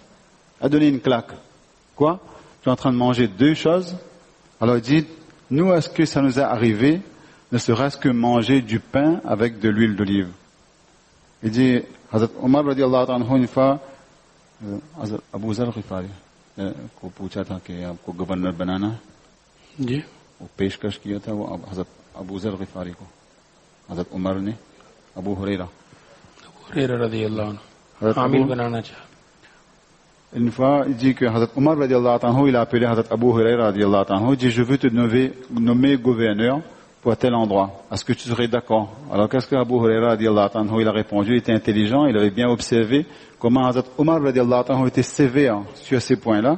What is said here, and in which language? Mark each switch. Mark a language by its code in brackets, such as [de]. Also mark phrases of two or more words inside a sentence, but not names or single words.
[fr] Il a donné une claque. Quoi? Tu es en train de manger deux choses? Alors il dit, nous, est-ce que ça nous est arrivé, ne serait-ce que manger du pain avec de l'huile d'olive? Il dit, [hi] Hazrat Omar [ar] رضي الله عنه [fr] une fois, [hi] Hazrat Abu Zar Ghifari को पूछा था कि आपको गवर्नर बनाना है जी वो पेशकश किया था वो हजरत अबू जर गिफारी को हजरत उमर ने अबू हुरैरा [ar] رضي الله عنه [hi] आमिर बनाना चाहा. [fr] Une fois, il dit que Hazrat Omar [ar] رضي الله عنه, [fr] il a appelé Hazrat Abu Huraira [ar] رضي الله عنه, [fr] il dit je veux te nommer gouverneur pour tel endroit. Est-ce que tu serais d'accord? Alors qu'est-ce que Abu Huraira [ar] رضي الله عنه, [fr] il a répondu, il était intelligent, il avait bien observé comment Hazrat Omar [ar] رضي الله عنه [fr] était sévère sur ces points-là.